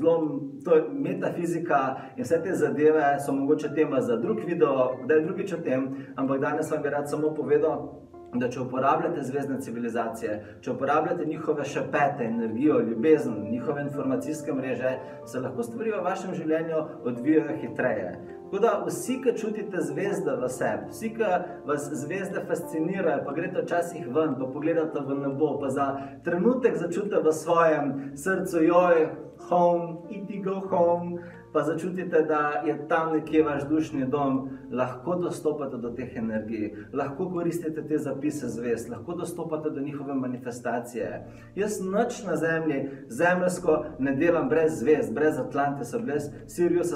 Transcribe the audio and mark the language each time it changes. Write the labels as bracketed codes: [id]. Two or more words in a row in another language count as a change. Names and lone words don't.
[sl] To je metafizika in vse te zadeve so mogoče tema za drug video, kdaj drugič o tem, ampak danes vam bi rad samo povedal, da če uporabljate zvezdne civilizacije, če uporabljate njihove šepete, energijo, ljubezen, njihove informacijske mreže, se lahko stvari v vašem življenju odvijajo hitreje. Tako da vsi, ki čutite zvezde v sebi, vsi, ki vas zvezde fascinirajo, pa greste včasih ven, pa pogledate v nebo, pa za trenutek začutite v svojem srcu, joj, [en] home, iti go home, [sl] pa začutite, da je tam nekje vaš dušni dom, lahko dostopate do teh energij, lahko koristite te zapise zvezd, lahko dostopate do njihove manifestacije. Jaz nič na Zemlji, zemeljsko, ne delam brez zvezd, brez Atlantisa, brez Siriusa.